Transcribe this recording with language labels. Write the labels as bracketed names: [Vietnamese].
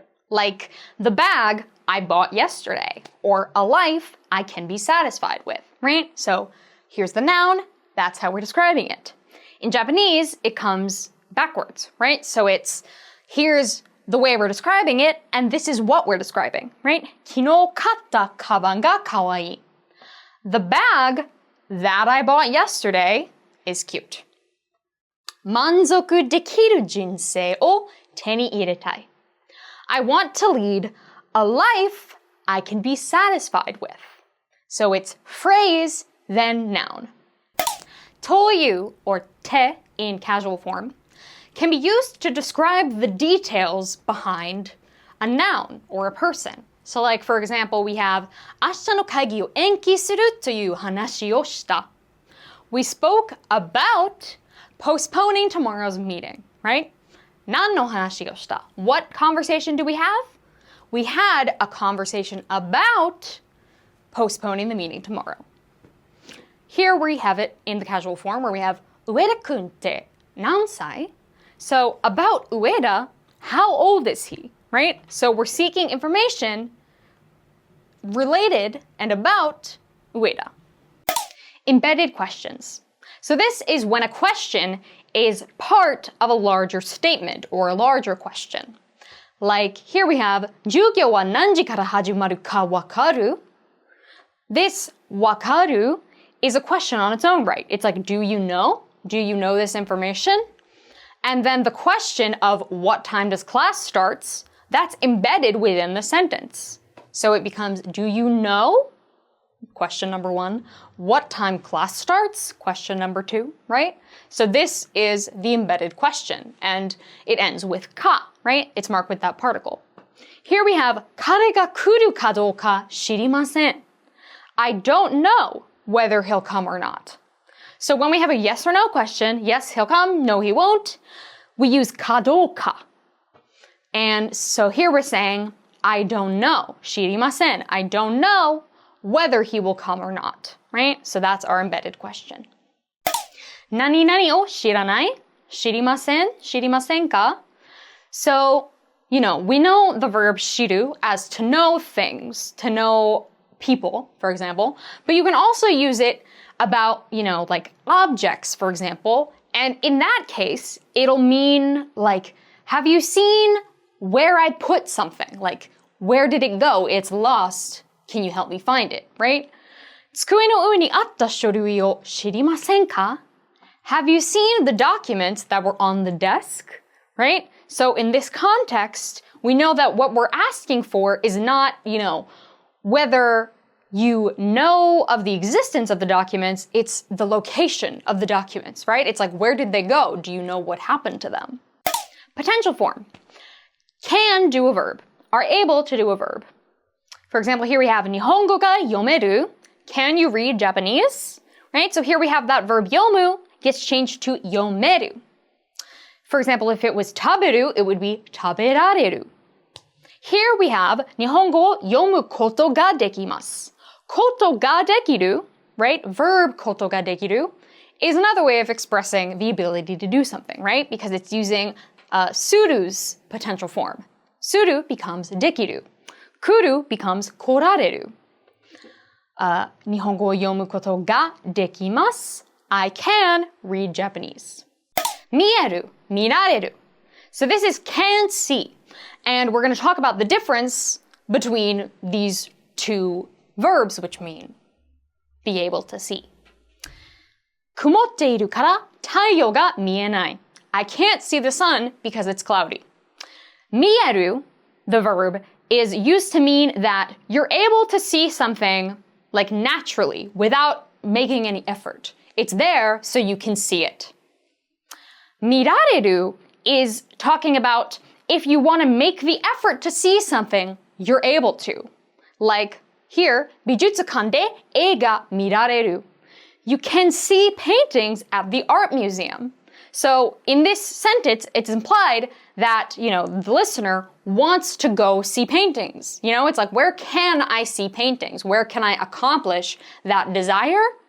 [English] Like, the bag I bought yesterday, or a life I can be satisfied with, right? So here's the noun, that's how we're describing it. In Japanese, it comes backwards, right? So it's, here's the way we're describing it, and this is what we're describing, right? [Japanese] 昨日買ったカバンが可愛い. [English] The bag that I bought yesterday is cute. [Japanese] 満足できる人生を手に入れたい. [English] I want to lead a life I can be satisfied with. So it's phrase, then noun. という or て in casual form can be used to describe the details behind a noun or a person. So like, for example, we have [Japanese] 明日の会議を延期するという話をした. [English] We spoke about postponing tomorrow's meeting, right? [Japanese] 何の話をした? [English] What conversation do we have? We had a conversation about postponing the meeting tomorrow. Here we have it in the casual form where we have [Japanese] 上田くんって何歳? [English] So about Ueda, how old is he, right? So we're seeking information related and about Ueda. Embedded questions. So this is when a question is part of a larger statement or a larger question. Like here we have [Japanese] 授業は何時から始まるかわかる? [English] This わかる is a question on its own right. It's like, do you know? Do you know this information? And then the question of what time does class starts, that's embedded within the sentence. So it becomes, do you know? Question number 1. What time class starts? Question number 2, right? So this is the embedded question, and it ends with ka, right? It's marked with that particle. Here we have [Japanese] 彼が来るかどうか知りません. [English] I don't know whether he'll come or not. So when we have a yes or no question, yes, he'll come, no, he won't, we use かどうか. And so here we're saying, I don't know. [Japanese] 知りません. [English] I don't know whether he will come or not, right? So that's our embedded question. [Japanese] 何々を知らない?知りません?知りませんか? [English] So, we know the verb 知る as to know things, to know people, for example, but you can also use it about, like objects, for example, and in that case, it'll mean like, have you seen where I put something? Like, where did it go? It's lost. Can you help me find it, right? [Japanese] 机の上にあった書類を知りませんか? [English] Have you seen the documents that were on the desk, right? So in this context, we know that what we're asking for is not, whether you know of the existence of the documents, it's the location of the documents, right? It's like, where did they go? Do you know what happened to them? Potential form. Can do a verb. Are able to do a verb. For example, here we have [Japanese] 日本語が読める. [English] Can you read Japanese? Right? So here we have that verb 読む gets changed to 読める. For example, if it was 食べる, it would be 食べられる. Here we have [Japanese] 日本語を読むことができます. [English] ことができる, right? Verb ことができる is another way of expressing the ability to do something, right? Because it's using suru's potential form. Suru becomes できる. Kuru becomes 来られる. [Japanese] 日本語を読むことができます. [English] I can read Japanese. 見える, 見られる. So this is can see. And we're going to talk about the difference between these two verbs, which mean be able to see. [Japanese] 曇っているから太陽が見えない. [English] I can't see the sun because it's cloudy. 見える, the verb, is used to mean that you're able to see something like naturally without making any effort. It's there so you can see it. 見られる is talking about if you want to make the effort to see something, you're able to. Like here, [Japanese] 美術館で絵が見られる. [English] You can see paintings at the art museum. So in this sentence, it's implied that, the listener wants to go see paintings. It's like, where can I see paintings? Where can I accomplish that desire?